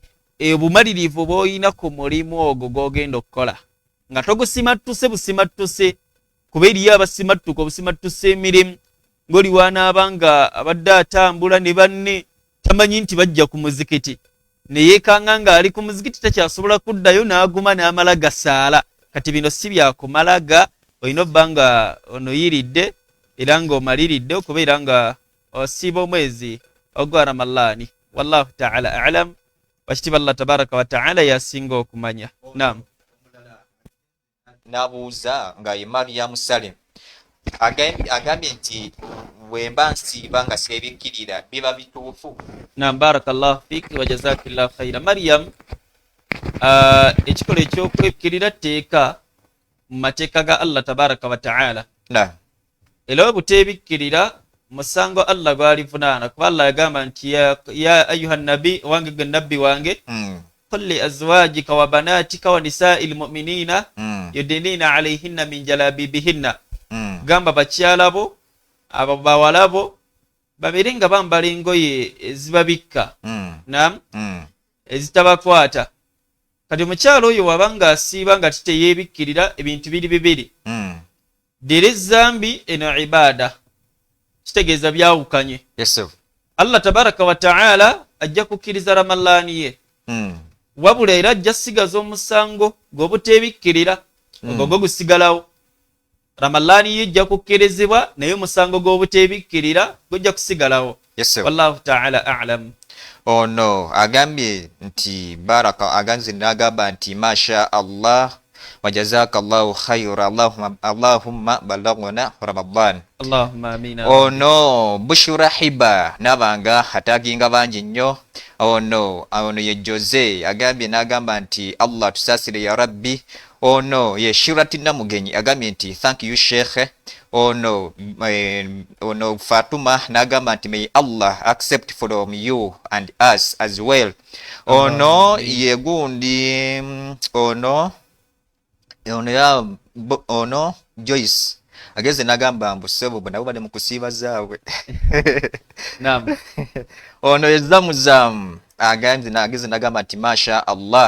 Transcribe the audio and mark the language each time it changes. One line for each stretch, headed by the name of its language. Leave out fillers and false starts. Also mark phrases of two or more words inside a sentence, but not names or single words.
Ganda: Obumalirivu bw'olina ku mulimu ogwo gw'ogenda okukola, nga togusimattuse busimattuse, kuba eriyo abasimattuka obusimattuse emirimu, ng'oli wanaaba nga abadde atambula ne banne tamanyi nti bajja ku muzikiti, ne yeekanga ng'ali ku muzikiti takyasobola kuddayo, n'aguma n'amala gasaala. Kati bino si byakumalaga, olina obba nga onoyiridde era ng'omaliridde, okubeera nga osiiba omwezi ogwa Ramalaani.
Arabic: والله تعالى أعلم.
Ganda: Wakitiba
Arabic: الله تبارك وتعالى
Ganda: yasinga okumanya. Naam. Nabuuza nga ye Maryam Salim agambye nti bwemba nsiiba nga seebikkirira biba bituufu? Naam,
Arabic: بارك الله فيك وجزاك الله خيرا.
Ganda: Maryam, ekikola ekyokwekkirira tteeka mu mateeka ga
Arabic: الله تبارك وتعالى.
Ganda: Era bwe buteebikkirira musango Allah gwalivunaana, kuba Allah yagamba nti
Arabic: يا أيها النبي,
Ganda: wange gwe nabbi wange,
Arabic: قل لأزواجك وبناتك ونساء المؤمنين يدنين عليهن من جلابيبهن,
Ganda: gamba bakyalabo abo bawalabo babeere nga bambala engoye ezibabikka, naam, ezitabakwata. Kati omukyalo oyo wabanga asiiba nga titeyeebikkirira, ebintu biri bibiri, ddira ezambi eno ibaada, kitegeeza byawukanye.
Arabic: الله تبارك وتعالى
Ganda: ajja kukkiriza Ramalaani ye, wabula era ajja sigaza omusango gw'obuteebikkirira, ogwo gusigalawo. Ramalaani ye ejja kukkirizibwa, naye omusango gw'obuteebikkirira gujja kusigalawo.
Arabic: والله تعالى أعلم.
Ganda: Ono agambye nti baraka, aganze n'agamba nti
Arabic: ما شاء الله وجزاك الله خيرا، اللهم بلغنا رمضان. اللهم آمين.
Ganda: Ono Bushura Hiba nabanga hataginga bangi nnyo. Ono ye Jose agambye n'agamba nti Allah tusasire
Arabic: يا ربي.
Ganda: Ono ye Shirati Namugenyi agambye nti
English: thank you
Ganda: Sheikh. Ono Fatuma n'agamba nti
English: may Allah accept from you and us as well.
Ganda: Ono ye gundi ono Joyce ageze n'agamba mbu sebo nabo bali mu kusiiba zaabwe. Naam. Ono ye Zamuzamu ageze n'agamba nti
Arabic: ما شاء الله.